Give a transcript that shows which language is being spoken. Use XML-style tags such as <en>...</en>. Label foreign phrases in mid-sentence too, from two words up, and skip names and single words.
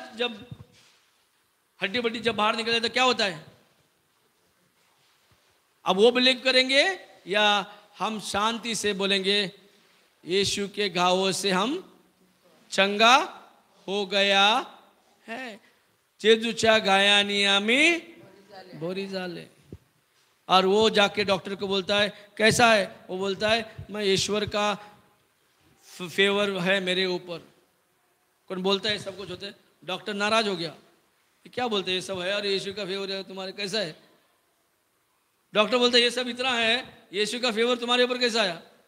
<hi>जब हड्डी बड्डी जब बाहर निकले तो क्या होता है? अब वो बिलीव करेंगे या हम शांति से बोलेंगे यीशु के घावों से हम चंगा हो गया है.</hi> <kok>जेजुचा गायानी आमी बोरी जाले.</kok> <hi>और वो जाके डॉक्टर को बोलता है कैसा है? वो बोलता है मैं ईश्वर का फेवर है मेरे ऊपर. कौन बोलता है सब कुछ होता है? डॉक्टर नाराज हो गया, क्या बोलते हैं ये सब है और यीशु का फेवर है तुम्हारे, कैसा है? डॉक्टर बोलता है ये सब इतना है, यीशु का फेवर तुम्हारे ऊपर कैसा आया?</hi>